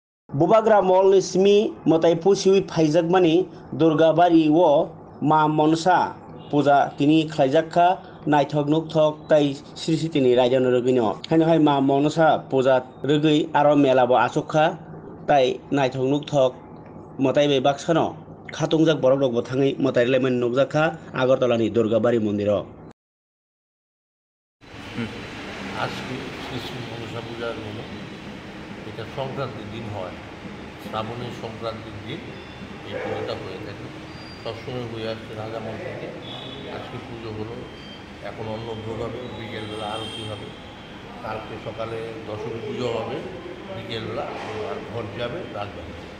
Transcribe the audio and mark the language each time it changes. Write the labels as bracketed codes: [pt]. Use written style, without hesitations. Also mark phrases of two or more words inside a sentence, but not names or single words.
[trp] Bubagra mol simi motai pusiwi phaijak Durgabari o ma monsa puja tini khlaijakha naithok nukthok tai sri tini rajan rogino haino hai ma monsa puja rogui aro mela bo achukha tai naithok nukthok motai bai baksano khatungjak borok rok bo thangui motai lemon nukjakha Agartala ni Durgabari mondiro [bn] আজকে শ্রী শ্রী মনসা পূজার হলো এটা সংক্রান্তির দিন হয়, শ্রাবণের সংক্রান্তির দিন এই পুজোটা হয়ে থাকে। সবসময় হয়ে আসছে রাজামল থেকে। আজকে পুজো হলো, এখন অন্নভোগ হবে, বিকেলবেলা আরতি হবে, কালকে সকালে দশমী পুজো হবে, বিকেলবেলা আর ঘর যাবে রাজবাড়ি।